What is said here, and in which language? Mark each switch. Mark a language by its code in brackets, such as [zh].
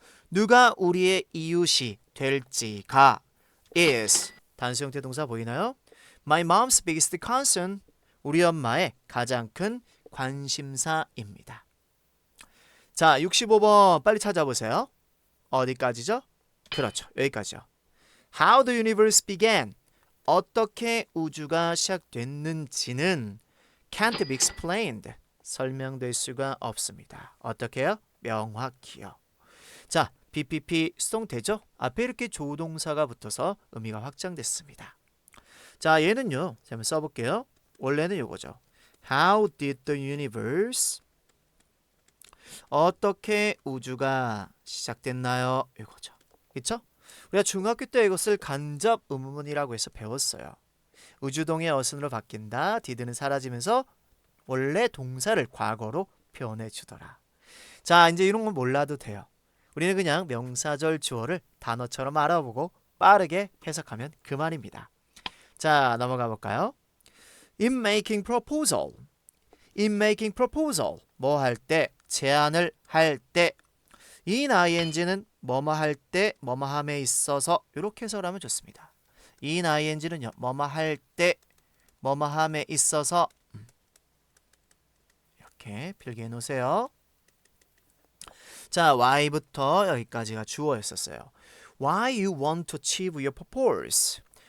[ko] 누가 우리의 이웃이 될지가 is 단수 형태 동사 보이나요? [en] My mom's biggest concern. [ko] 우리 엄마의 가장 큰 관심사입니다. 자, 65번 빨리 찾아보세요. 어디까지죠? 그렇죠. 여기까지요. [en] How the universe began. [ko] 어떻게 우주가 시작됐는지는 [en] can't be explained. [ko] 설명될 수가 없습니다. 어떻게요? 명확히요. 자, BPP 수동태죠? 앞에 이렇게 조동사가 붙어서 의미가 확장됐습니다. 자, 얘는요. 자, 한번 써볼게요. 원래는 요거죠. [en] How did the universe [ko] 어떻게 우주가 시작됐나요? 이거죠. 그렇죠? 우리가 중학교 때 이것을 간접 의문문이라고 해서 배웠어요. 우주동의 어순으로 바뀐다. did는 사라지면서 원래 동사를 과거로 표현해 주더라. 자, 이제 이런 건 몰라도 돼요. 우리는 그냥 명사절 주어를 단어처럼 알아보고 빠르게 해석하면 그만입니다. 자, 넘어가 볼까요? [en] In making proposal. In making proposal. [ko] 뭐 할 때, 제안을 할 때. in ing는 뭐뭐 할 때, 뭐뭐 함에 있어서 이렇게 해석을 하면 좋습니다. in ing는요. 뭐뭐 할 때, 뭐뭐 함에 있어서 이렇게 필기해 놓으세요. 자, why부터 여기까지가 주어였었어요. [en] Why you want to achieve your purpose.